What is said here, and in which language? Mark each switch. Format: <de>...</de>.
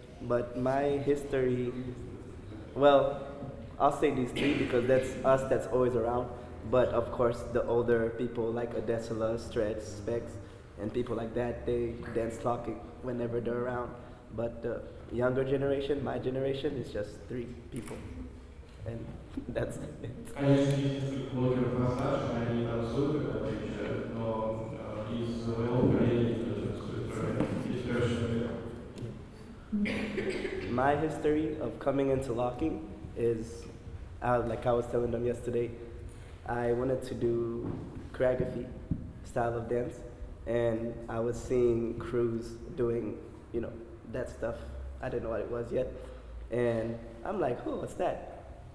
<en>But my history, well, I'll say these 3 because that's us that's always around. But of course, the older people like Adesela, Stretch, Specs, and people like that, they dance locking whenever they're around. But the younger generation, my generation, is just 3 people. And that's it.</en> <ru>Конечно, есть несколько блогеров постарше, они танцуют, когда приезжают, но из моего поколения никто не танцует, кроме</ru> <en>My history of coming into locking is, like I was telling them yesterday, I wanted to do choreography style of dance, and I was seeing crews doing, that stuff. I didn't know what it was yet, and I'm like, oh, what's that?</en>